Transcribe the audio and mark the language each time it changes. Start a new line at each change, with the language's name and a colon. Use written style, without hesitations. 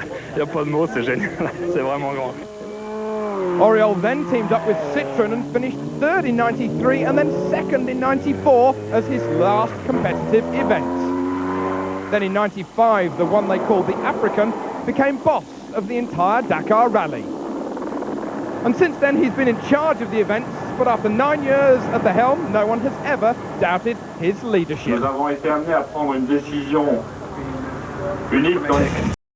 French: Il n'y a pas de mots, c'est génial, c'est vraiment grand.
English: Auriol then teamed up with Citroën and finished 3rd in 93 and then 2nd in 94 as his last competitive event. Then in 95, the one they called the African became boss of the entire Dakar rally. And since then he's been in charge of the events, but after 9 years at the helm, no one has ever doubted his leadership.
French: Nous avons été amenés à prendre une décision unique dans